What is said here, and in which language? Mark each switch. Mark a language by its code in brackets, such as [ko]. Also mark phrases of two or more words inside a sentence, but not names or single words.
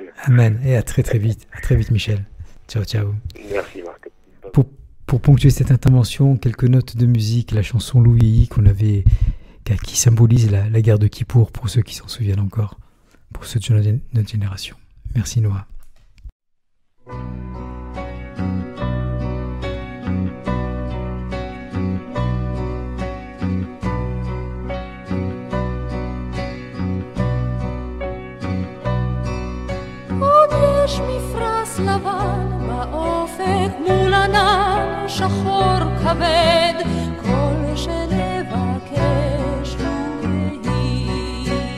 [fr] Amen. Et à très très vite. À très vite Michel. [it] Ciao, ciao. [fr] Merci Marc. Pour ponctuer cette intervention, quelques notes de musique, la chanson Louis qui symbolise la guerre de Kippour, pour ceux qui s'en souviennent encore, pour ceux de notre génération. Merci Noah. [he] עוד יש מפרש לבן באופק מול ענן שחור כבד, כל שנבקש לו יהי.